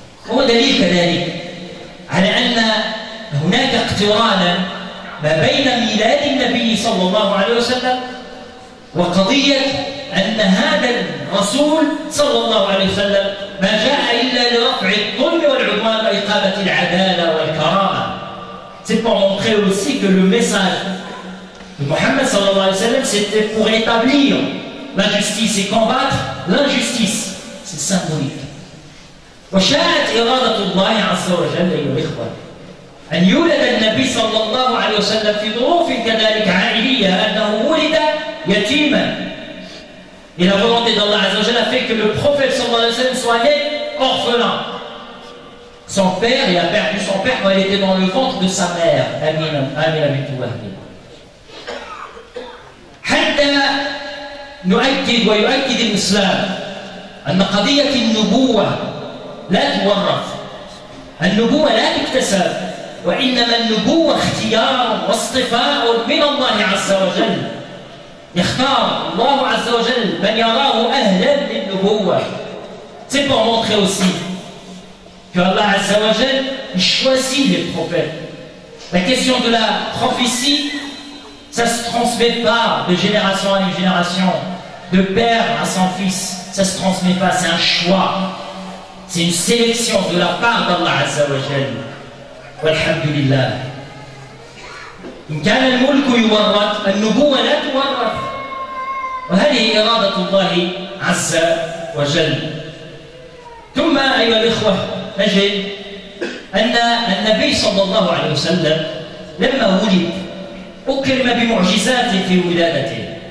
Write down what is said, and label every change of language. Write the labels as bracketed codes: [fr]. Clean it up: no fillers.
[ar] هو دليل كذلك على أن هناك اقترانا ما بين ميلاد النبي صلى الله عليه وسلم وقضية أن هذا الرسول صلى الله عليه وسلم ما جاء إلا لرفع الظلم والعدوان وإقامة العدالة والكرامة. [fr] C'est pour montrer aussi que le message de Mohammed sallallahu alayhi wa sallam c'était pour établir la justice et combattre l'injustice. C'est symbolique. [ar] وشاءت إرادة الله عز وجل أيها الإخوة أن يولد النبي صلى الله عليه وسلم في ظروف كذلك عائلية أنه ولد يتيما. [fr] Et la volonté d'Allah Azza wa Jalla a fait que le prophète sallallahu alayhi wa sallam soit né orphelin. Son père, il a perdu son père quand il était dans le ventre de sa mère, Amina bint Wahb. [ar] حتى نؤكد ويؤكد الإسلام أن قضية النبوة لا تورث. النبوة لا تكتسب، وإنما النبوة اختيار واصطفاء من الله عز وجل. يختار الله عز وجل من يراه أهلا للنبوة. [fr] C'est pour montrer aussi que Allah Azza wa Jal choisit les prophètes. La question de la prophétie, ça ne se transmet pas de génération en génération, de père à son fils. Ça ne se transmet pas, c'est un choix. C'est une sélection de la part d'Allah Azza wa Jal. [ar] Walhamdulillah. إن كان الملك يورث النبوة لا تورث، وهذه إرادة الله عز وجل. ثم أيها الإخوة نجد أن النبي صلى الله عليه وسلم لما ولد أكرم بمعجزات في ولادته.